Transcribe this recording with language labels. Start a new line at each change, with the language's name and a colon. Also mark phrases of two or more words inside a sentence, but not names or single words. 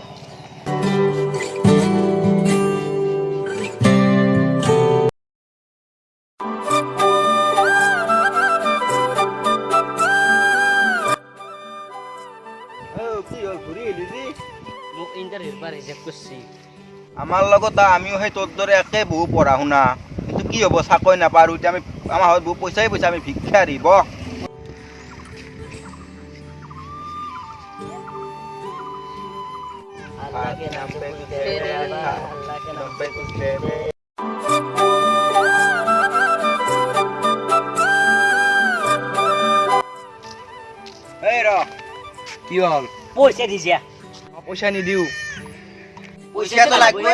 Assamese: কি হ'ল ঘূৰি আহিলি যে মোক ইণ্টাৰভিউৰ পৰা ৰিজেক্ট কৰিছে আমাৰ লগত আমিও সেই তোৰ দৰে একে বহু পঢ়া শুনা কিন্তু কি হ'ব চাকৰি নাপাওঁ আৰু এতিয়া আমি আমাৰ হাতত বহু পইচাই আমি ভিক্ষাৰী ব
Hindi: अल्लाह के नाम पे कुछ दे दे अल्लाह के नाम पे कुछ दे दे
Assamese: এই ৰ কি হ'ল পইচা দিছা পইচা নিদিওঁ পইচাটো লাগবে